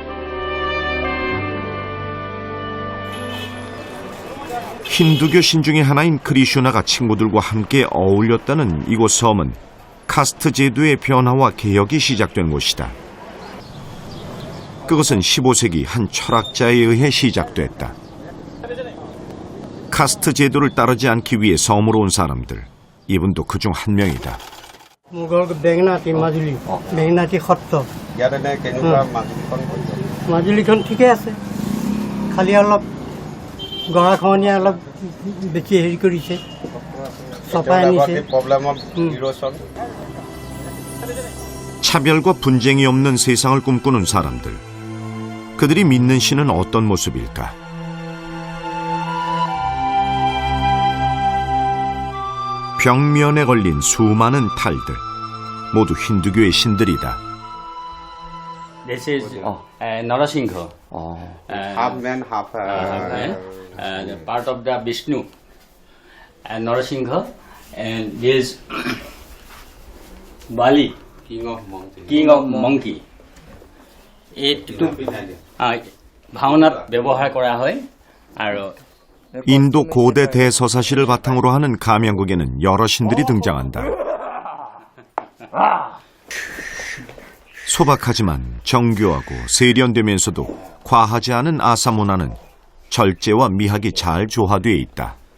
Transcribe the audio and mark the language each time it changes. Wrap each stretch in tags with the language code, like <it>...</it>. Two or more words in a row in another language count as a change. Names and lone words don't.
<ko>힌두교 신 중의 하나인 크리슈나가 친구들과 함께 어울렸다는 이곳 섬은 카스트 제도의 변화와 개혁이 시작된 곳이다. 그것은 15세기 한 철학자에 의해 시작됐다. 카스트 제도를 따르지 않기 위해 섬으로 온 사람들, 이분도 그중 한 명이다.</ko> <as>বেঙনাতি সত্ৰ মাজুলীখন ঠিকে আছে, খালি অলপ গৰাখহনীয়া অলপ বেছি হেৰি কৰিছে, চপাই আনিছে.</as> <ko>차별과 분쟁이 없는 세상을 꿈꾸는 사람들. 그들이 믿는 신은 어떤 모습일까? 벽면에 걸린 수많은 탈들. 모두 힌두교의 신들이다.</ko> <en>This is Narasingha. Half man, half Part of the Vishnu. And Narasingha. And this Bali, king of monkey. King of Monkey.</en> <as>এইটো ভাওনাত ব্যৱহাৰ কৰা হয় আৰু</as> <ko>인도 고대 대서사시를 바탕으로 하는 가면국에는 여러 신들이 등장한다. 소박하지만 정교하고 세련되면서도 과하지 않은 아사 문화는 절제와 미학이 잘 조화되어 있다.</ko>